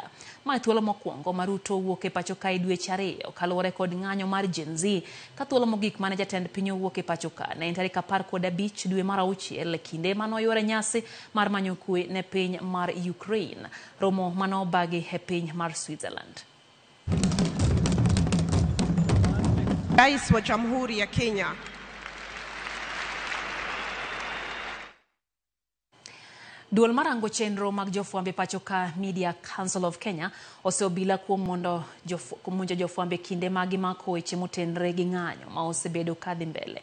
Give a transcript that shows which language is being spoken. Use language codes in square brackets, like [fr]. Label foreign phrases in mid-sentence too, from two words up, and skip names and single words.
[luo] Ma thuolo mokwongo ma Ruto owuok e pacho ka dweche 2 kaluwore kod ng'anyo mar Gen Z ka thuolo mogik mane jatend piny owuok e pacho ka ne en tarik 15 dwe mar 6 kinde manoyuore nyasi mar manyo kwe ne piny mar Ukraine, romo manobagi e piny mar Switzerland. [sw] Rais wa Jamhuri ya Kenya. [luo] Duol marango chenro mag jofwambe pacho ka Media Council of Kenya oseobila kuom mondo monjo jofwambe kinde magi mako weche motenre gi ng'anyo ma osebedo kadhi mbele.